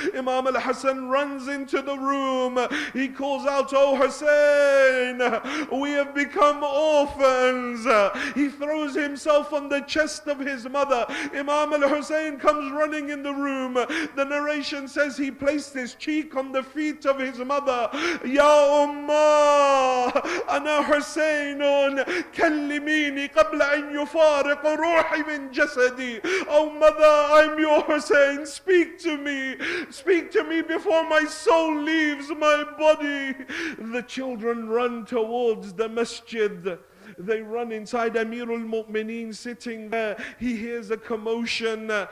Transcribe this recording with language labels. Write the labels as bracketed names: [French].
[English] Imam al-Hassan runs into the room. He calls out, oh Hussein, we have become orphans. He throws himself on the chest of his mother. Imam al-Hussein comes running in the room. The narration says he placed his cheek on the feet of his mother. [Arabic] Ya أمه أنا حسين كلميني قبل أن يفارق روحي من جسدي. [English] Oh mother, I'm your Hussein. Speak to me before my soul leaves my body. The children run towards the masjid. They run inside. Amirul Mu'mineen sitting there. He hears a commotion.